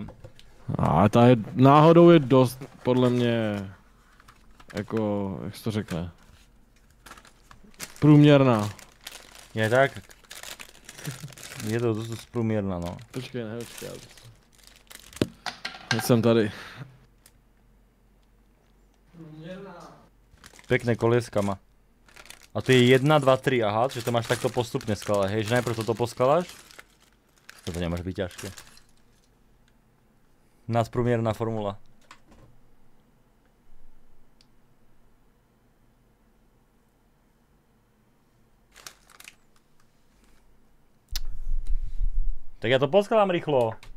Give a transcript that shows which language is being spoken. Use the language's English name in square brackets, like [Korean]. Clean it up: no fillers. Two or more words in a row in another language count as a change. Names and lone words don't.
[Czech] A ta je, náhodou je dost, podle mě, jako, jak se to řekne? Průměrná. Je tak? Je to dost průměrná, no. Počkej, počkej. Teď jsem tady. Průměrná. [Slovak] Pekné kolieska má. A to je 1, 2, 3, aha, že to máš takto postupne skladať, hej, že najprv toto poskladáš? Toto nemôže byť ťažké. [Czech] Nadprůměrná formula. [Slovak] Tak ja to poskladám rýchlo.